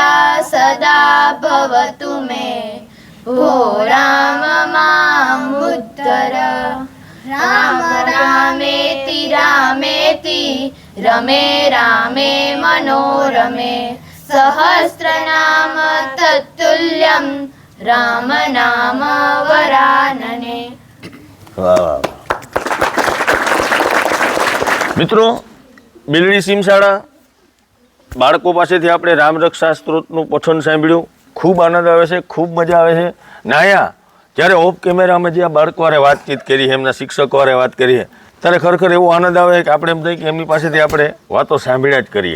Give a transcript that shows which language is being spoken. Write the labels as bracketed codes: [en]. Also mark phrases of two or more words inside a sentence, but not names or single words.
[sa] सदा भवतु मे भो राम मामुद्धर राम रामेति रामेति रमे रामे मनोरमे सहस्रनाम तत्तुल्यं राम नाम वरानने। [gu] વાહ. મિત્રો, બિલડી સીમશાળા બાળકો પાસેથી આપણે રામરક્ષા સ્ત્રોતનું પઠન સાંભળ્યું. ખૂબ આનંદ આવે છે, ખૂબ મજા આવે છે. નાયા જ્યારે ઓફ કેમેરામાં જે આ બાળકો હારે વાતચીત કરી, એમના શિક્ષકો હારે વાત કરીએ, ત્યારે ખરેખર એવો આનંદ આવે કે આપણે એમ થાય કે એમની પાસેથી આપણે વાતો સાંભળ્યા જ કરીએ.